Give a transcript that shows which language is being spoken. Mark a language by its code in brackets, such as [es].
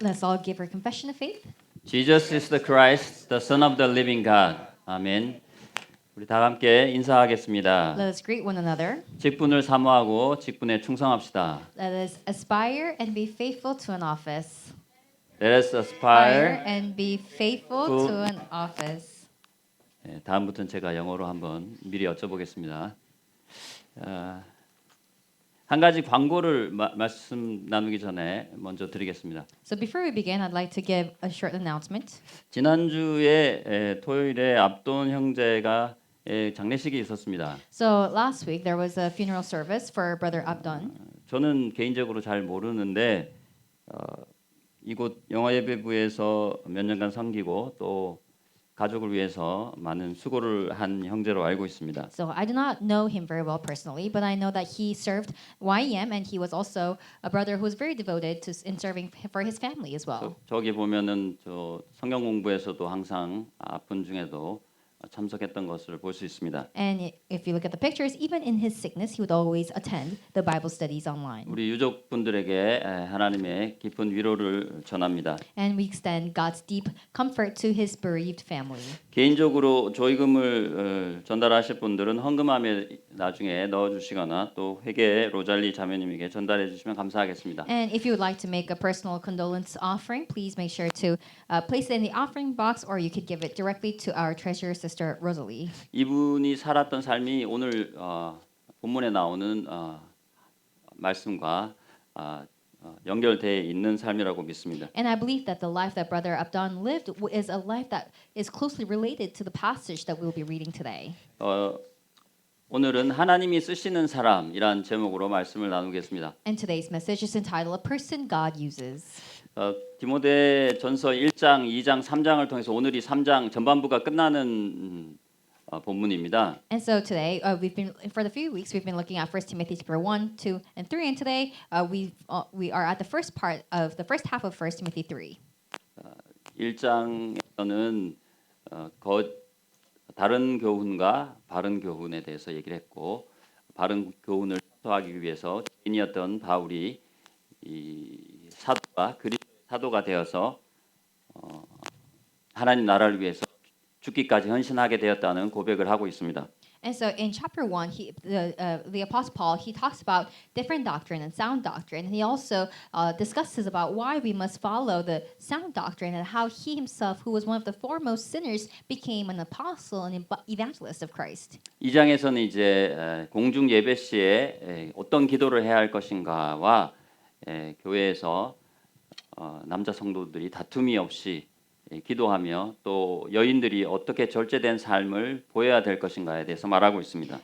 [en] Let's all give our confession of faith. Jesus is the Christ, the Son of the living God. [ko] 아멘. 우리 다 함께 인사하겠습니다. [en] Let us greet one another. [ko] 직분을 사모하고 직분에 충성합시다. [en] Let us aspire and be faithful to an office. Let us aspire. and be faithful to- to an office. [ko] 네, 다음부터는 제가 영어로 한번 미리 여쭤보겠습니다. 한 가지 광고를 말씀 나누기 전에 먼저 드리겠습니다. [en] So before we begin, I'd like to give a short announcement. [ko] 지난주에 토요일에 압돈 형제가 장례식이 있었습니다. [en] So last week there was a funeral service for Brother Abdon. [ko] 저는 개인적으로 잘 모르는데 이곳 영화예배부에서 몇 년간 섬기고 또 가족을 위해서 많은 수고를 한 형제로 알고 있습니다. [en] So I do not know him very well personally, but I know that he served YEM and he was also a brother who was very devoted to in serving for his family as well. [ko] 저기 보면은 저 성경 공부에서도 항상 아픈 중에도 참석했던 것을 볼 수 있습니다. [en] And if you look at the pictures, even in his sickness, he would always attend the Bible studies online. [ko] 우리 유족분들에게 하나님의 깊은 위로를 전합니다. [en] And we extend God's deep comfort to his bereaved family. [ko] 개인적으로 조의금을 전달하실 분들은 헌금함에 나중에 넣어주시거나 또 회계 로잘리 자매님에게 전달해 주시면 감사하겠습니다. [en] And if you would like to make a personal condolence offering, please make sure to place it in the offering box, or you could give it directly to our treasurer sister Rosalie. [ko] 이분이 살았던 삶이 오늘 본문에 나오는 말씀과 연결되어 있는 삶이라고 믿습니다. [en] And I believe that the life that Brother Abdon lived is a life that is closely related to the passage that we'll be reading today. [ko] 오늘은 하나님이 쓰시는 사람이란 제목으로 말씀을 나누겠습니다. [en] And today's message is entitled "A Person God Uses." [ko] 디모데전서 1장, 2장, 3장을 통해서 오늘이 3장 전반부가 끝나는 본문입니다. [en] And so today, we've been for the few weeks we've been looking at 1 Timothy chapter 1, 2, and 3, and today we are at the first part of the first half of 1 Timothy 3. [ko] 1장에서는 다른 교훈과 바른 교훈에 대해서 얘기를 했고 바른 교훈을 선포하기 위해서 죄인이었던 바울이 이 사도가 그리스도의 사도가 되어서 하나님 나라를 위해서 죽기까지 헌신하게 되었다는 고백을 하고 있습니다. [en] And so in chapter 1, the Apostle Paul, he talks about different doctrine and sound doctrine. And he also discusses about why we must follow the sound doctrine and how he himself, who was one of the foremost sinners, became an apostle and evangelist of Christ. [ko] 이 장에서는 이제 공중 예배 시에 어떤 기도를 해야 할 것인가와 교회에서 남자 성도들이 다툼이 없이 기도하며 또 여인들이 어떻게 절제된 삶을 보여야 될 것인가에 대해서 말하고 있습니다.